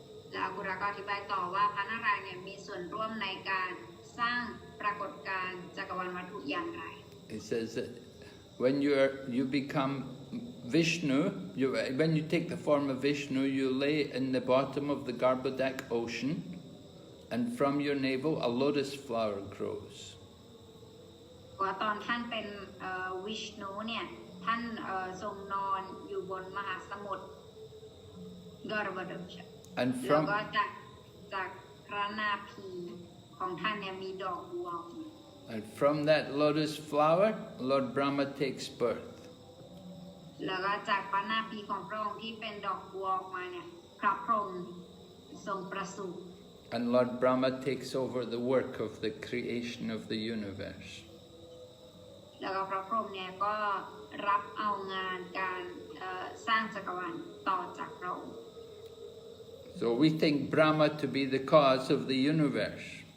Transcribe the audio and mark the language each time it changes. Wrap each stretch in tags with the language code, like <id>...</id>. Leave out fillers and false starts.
<th>และอากุระก็อธิบายต่อว่าพระนารายณ์เนี่ยมีส่วนร่วมในการสร้างปรากฏการณ์จักรวาลวัตถุอย่างไร</th> <en>It says that when you become Vishnu, when you take the form of Vishnu, you lay in the bottom of the Garbhodak ocean, and from your navel a lotus flower grows.</en> <th>ว่าตอนท่านเป็นวิชณุเนี่ยท่านทรงนอนอยู่บนมหาสมุทรกรบดกแล้วก็จากพระนาภีของท่านเนี่ยมีดอกบัว</th> <en>And from that lotus flower, Lord Brahma takes birth.</en> <th>แล้วก็จากพระนาภีของพระองค์ที่เป็นดอกบัวออกมาเนี่ยพระพรหมทรงประสูติ</th> <en>And Lord Brahma takes over the work of the creation of the universe.</en> <th>แล้วก็พระพรหมเนี่ยก็รับเอางานการสร้างจักรวาลต่อจากพระองค์</th> <en>So we think Brahma to be the cause of the universe.</en>